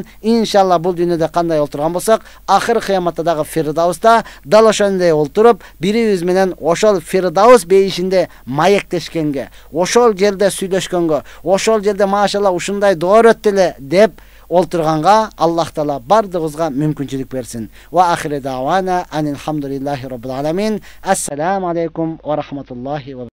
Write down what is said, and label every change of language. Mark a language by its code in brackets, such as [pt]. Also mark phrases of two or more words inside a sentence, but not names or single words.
[ky] Иншалла бул дүйнөдө кандай олтурган болсок, ахыр кыяматта дагы Фирдауста дал ошондой олтуруп, бирибиз менен ошол Фирдаус бейишинде маектешкенге, ошол жерде сүйлөшкөнгө, ошол жерде машалла ушундай доо өттү эле деп олтурганга Аллах Таала бардыгыбызга мүмкүнчүлүк берсин. [ar] وآخر دعوانا أن الحمد لله رب العالمين. السلام عليكم ورحمة الله و